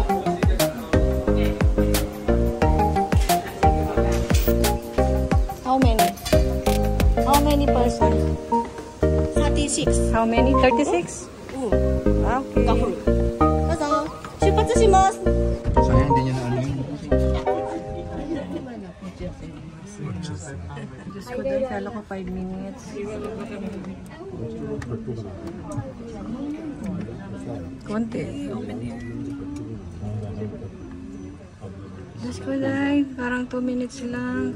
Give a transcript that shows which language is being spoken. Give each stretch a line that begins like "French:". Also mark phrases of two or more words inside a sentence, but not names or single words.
English: How many? How many person? 36. How many? 36? Okay.
Japanese: Dozo, 出発します。
Filipino: Sayang hindi niya na ano yun. Diyos ko doon, kala ko
English: 5 minutes.
Filipino: Konti. Diyos ko doon, parang
English: 2 minutes
Filipino: lang.